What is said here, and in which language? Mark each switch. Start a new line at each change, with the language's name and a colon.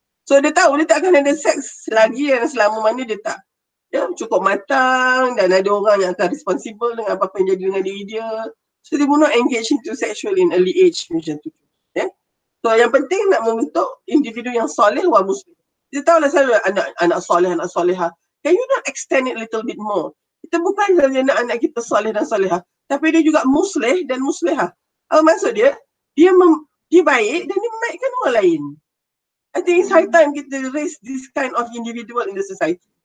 Malay: So dia tahu dia tak akan ada seks lagi yang selama mana dia tak cukup matang dan ada orang yang akan responsible dengan apa-apa yang jadi dengan diri dia.
English: So dia will not engage into sexual in early age
Malay: macam tu.
English: Yeah?
Malay: So yang penting nak membentuk individu yang soleh wa muslim. Kita tahulah selalu anak soleh, anak soleha.
English: Can you not extend it a little bit more?
Malay: Kita bukan sahaja nak anak kita soleh dan soleha, tapi dia juga musleh dan musleha. Apa maksud dia? Dia dia baik dan dia memainkan orang lain.
English: I think it's high time kita raise this kind of individual in the society.